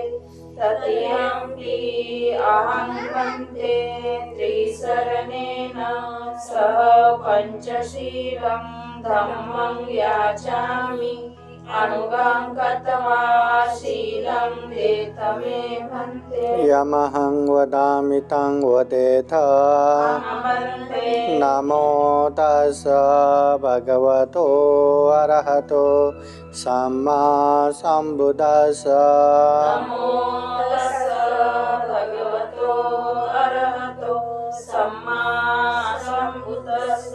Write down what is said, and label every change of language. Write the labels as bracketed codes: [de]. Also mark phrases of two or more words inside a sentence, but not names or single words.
[pi] तृतीयम्पि अहं भन्ते त्रिशरणेन सह पञ्चशीलं धम्मं याचामि अनुगं कृत्वा शीलं देत मे भन्ते। यमहं वदामि तं वदेथ। नमो तस्स भगवतो अरहतो सम्मा सम्बुद्धस्स। नमो तस्स भगवतो अरहतो सम्मा सम्बुद्धस्स।